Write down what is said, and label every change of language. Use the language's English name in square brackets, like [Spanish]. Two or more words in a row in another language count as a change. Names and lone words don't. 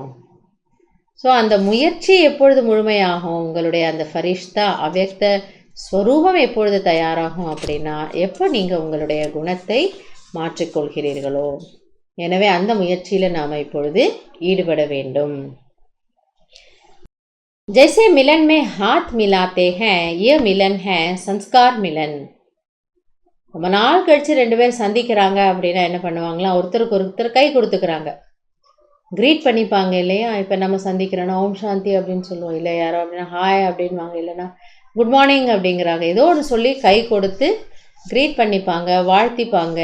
[Tamil] ஸோ அந்த முயற்சி எப்பொழுது முழுமையாகும், உங்களுடைய அந்த ஃபரிஷ்தா அவ்யக்த ஸ்வரூபம் எப்பொழுது தயாராகும் அப்படின்னா, எப்போ நீங்கள் உங்களுடைய குணத்தை மாற்றிக்கொள்கிறீர்களோ. எனவே அந்த முயற்சியில் நாம் இப்பொழுது ஈடுபட வேண்டும். [Hindi] जैसे मिलन में हाथ मिलाते हैं, ये मिलन है संस्कार मिलन. [Tamil] ரொம்ப நாள் கழித்து ரெண்டு பேர் சந்திக்கிறாங்க அப்படின்னா என்ன பண்ணுவாங்களா, ஒருத்தருக்கு ஒருத்தர் கை கொடுத்துக்கிறாங்க, க்ரீட் பண்ணிப்பாங்க இல்லையா. இப்போ நம்ம சந்திக்கிறோன்னா ஓம் சாந்தி அப்படின்னு சொல்லுவோம், இல்லை யாரோ அப்படின்னா ஹாய் அப்படின்வாங்க, இல்லைன்னா [English] good morning [Tamil] அப்படிங்கிறாங்க. ஏதோ ஒன்று சொல்லி கை கொடுத்து க்ரீட் பண்ணிப்பாங்க, வாழ்த்திப்பாங்க.